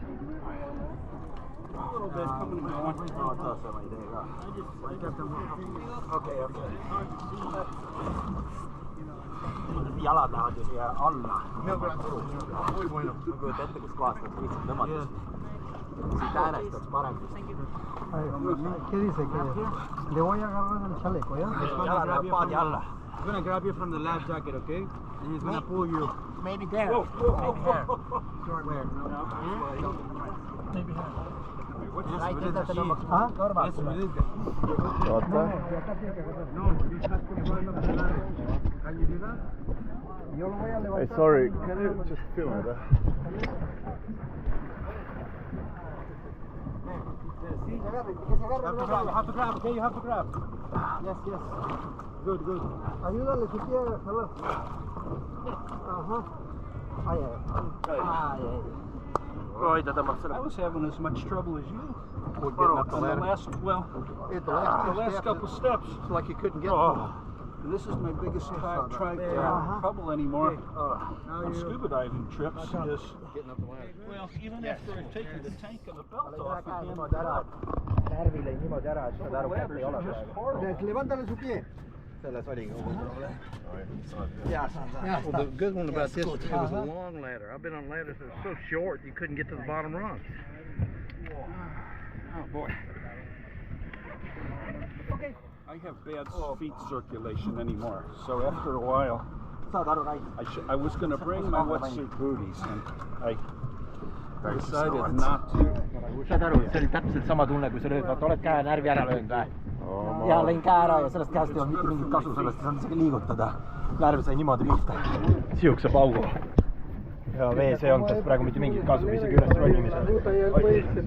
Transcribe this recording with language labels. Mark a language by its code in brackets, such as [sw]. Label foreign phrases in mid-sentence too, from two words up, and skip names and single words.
[et] Okei. Jalad lähevad ju siia alla. Ma kujutan ette, kus kohast nad lihtsalt tõmmatas. Siit äänest oleks parem. [es] ¿Qué dice? Que le voy a agarrar el chaleco, ¿ya? [et] Jalad lähevad paadi alla. [en] I'm going to grab you from the lab jacket, okay? And he's going to pull you. Maybe there. Maybe here. Maybe here. [et] Rait ütleb, et tõmbaks kõrvalt. Oota. [en] Hey, sorry, can you just film it? You have to grab, okay? You have to grab. Yes. Good. [es] Ayúdale si quieres, hello. Ay. [et] Oi, ta tõmbab selle. [en] I was having as much trouble as you. Getting up on the last couple steps. It's like you couldn't get And this is my biggest trouble anymore. On scuba diving trips is getting up the ladder. Well, even after I've taken the tank and the belt off again, [et] närvi lõi niimoodi ära, et saad aru, kätt ei ole praegu. [es] Levántale su pie. [et] Selles oligi kogu probleem. [en] Well, the good one about this, it was a long ladder. I've been on ladders that were so short you couldn't get to the bottom rungs. Oh boy. Okay. I have bad feet circulation anymore, so after a while, [et] Saad aru, Rai? [en] I was going to bring my wetsuit booties, and I decided not to. [et] Saad aru, see oli täpselt sama tunne, kui sa lööd, vaata, oled käe närvi ära löönud või? Ja lõin käe ära ja sellest käest ei olnud mitte mingit kasu, sellest ei saanud isegi liigutada. Närv sai niimoodi pihta. Sihukese paugu. Ja vees ei olnud sellest praegu mitte mingit kasu, isegi üles rollimisel.